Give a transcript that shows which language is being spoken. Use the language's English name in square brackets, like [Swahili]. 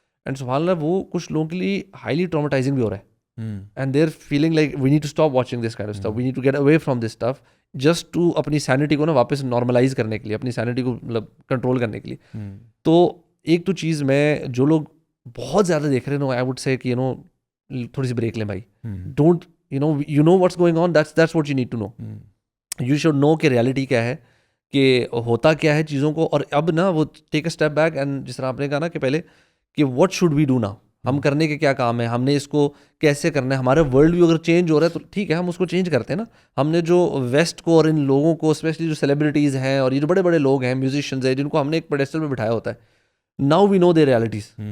[Urdu] And سبحان اللہ, وہ کچھ لوگوں کے لیے ہائیلی ٹرامیٹائزنگ بھی ہو رہا ہے. [English] and they are feeling like we need to stop watching this kind of stuff, we need to get away from this stuff, [Urdu] just to اپنی سینٹی کو نا واپس نارملائز کرنے کے لیے, اپنی سینٹی کو مطلب کنٹرول کرنے کے لیے. تو ایک تو چیز میں جو لوگ بہت زیادہ دیکھ رہے ہیں, [English] I would say [Urdu] کہ تھوڑی سی بریک لیں بھائی. [English] Don't you know what's going on, that's what you need to know. You should know [Urdu] کہ ریالٹی کیا ہے, کہ ہوتا کیا ہے چیزوں کو. اور اب نا وہ [English] take a step back, [Urdu] اینڈ جس طرح آپ نے کہا نا کہ پہلے کہ [English] what should we do now, [Urdu] ہم کرنے کے کیا کام ہے, ہم نے اس کو کیسے کرنا ہے. ہمارا ورلڈ بھی اگر چینج ہو رہا ہے تو ٹھیک ہے, ہم اس کو چینج کرتے ہیں نا. ہم نے جو ویسٹ کو اور ان لوگوں کو, اسپیشلی جو سیلیبریٹیز ہیں اور یہ جو بڑے بڑے لوگ ہیں, میوزیشینز ہیں, جن کو ہم نے ایک پیڈسٹل میں بٹھایا ہوتا ہے, [English] now we know their realities.